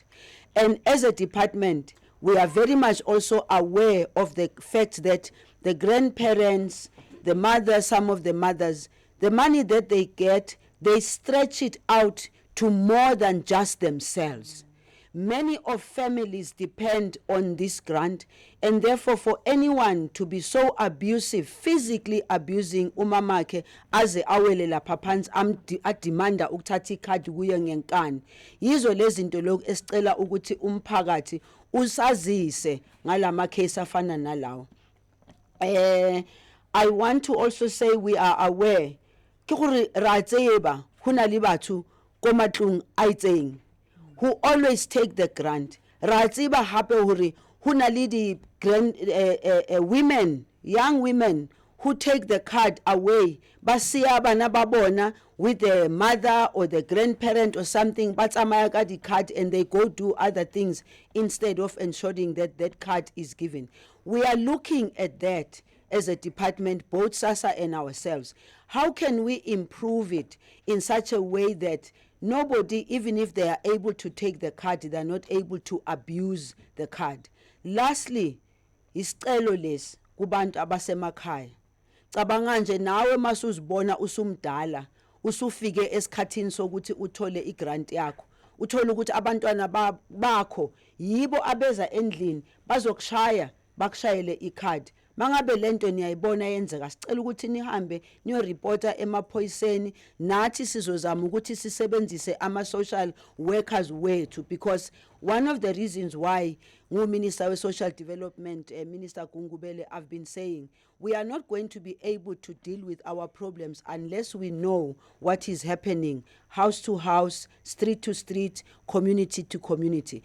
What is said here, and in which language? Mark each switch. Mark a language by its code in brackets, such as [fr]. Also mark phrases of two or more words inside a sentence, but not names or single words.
[en] And as a department, we are very much also aware of the fact that the grandparents, the mothers, some of the mothers, the money that they get, they stretch it out to more than just themselves. Many of families depend on this grant, and therefore for anyone to be so abusive, physically abusing [zu] umamake aze awelela phansi adimanda ukuthatha ikhadi kuye ngenkani, yizo lezi zinto lokhu esicela ukuthi umphakathi usazise ngalama case afana nalawo. [en] I want to also say we are aware [st] ke gore ra tseba hona le batho ko matlong a itseng [en] who always take the grant. [st] Ra tseba hape hore hona le di [en] women, young women who take the card away, [st] basiya bana babona [en] with the mother or the grandparent or something, [st] batsamaya ka di [en] card and they go do other things instead of ensuring that that card is given. We are looking at that as a department, both SASSA and ourselves. How can we improve it in such a way that nobody, even if they are able to take the card, they are not able to abuse the card? Lastly, [zu] isicelo lesi kubantu abasemakhaya. Cabanga nje nawe masuzibona usumdala, usufike esikhathini sokuthi uthole igrant yakho. Uthola ukuthi abantwana bakho yibo abeza endlini bazokushaya bakushayele ikhadi. Mangabe lento niyayibona yenzeka, sicela ukuthi nihambe niyoreporta emaphoyiseni, nathi sizozama ukuthi sisebenzise ama- [en] social workers [zu] wethu, [en] because one of the reasons why Minister of Social Development, Minister Gungubele, I've been saying, we are not going to be able to deal with our problems unless we know what is happening, house to house, street to street, community to community.